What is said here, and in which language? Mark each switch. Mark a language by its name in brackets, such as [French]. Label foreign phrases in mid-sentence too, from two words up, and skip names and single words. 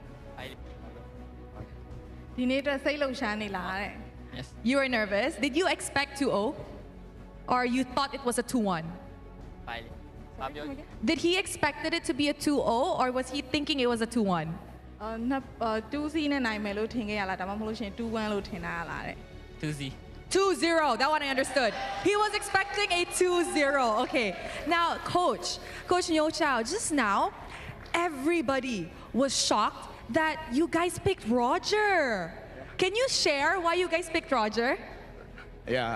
[English] Yes. You were nervous. Did you expect 2-0? Or you thought it was a 2-1? Did he expected it to be a 2-0 or was he thinking it was a 2-1? [Burmese] 2-0 နဲ့နိုင်မယ်လို့ထင်ခဲ့ရလားဒါမှမဟုတ်လို့ရှင်2-1လို့ထင်တာလားတဲ့ [English] 2-0. 2-0, that one I understood. He was expecting a 2-0. Okay. Now, Coach Nyo Chao, just now, everybody was shocked that you guys picked Roger. Can you share why you guys picked Roger? Yeah.